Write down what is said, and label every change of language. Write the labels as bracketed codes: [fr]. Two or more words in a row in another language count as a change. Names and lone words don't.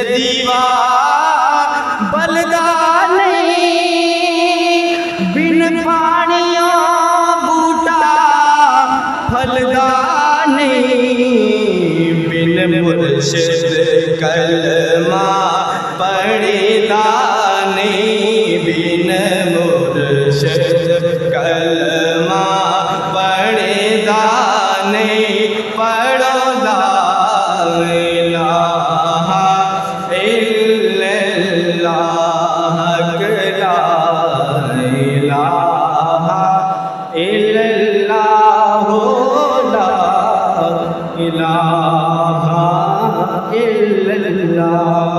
[pa] دیوا بلدا نہیں، بن پانیوں بوٹا پھلدا نہیں، بن مرشد کلمہ پڑھدا نہیں، بن مرشد کلمہ پڑھدا نہیں. [ar] پڑھو لا إله إلا الله، لا إله إلا الله، لا إله إلا الله.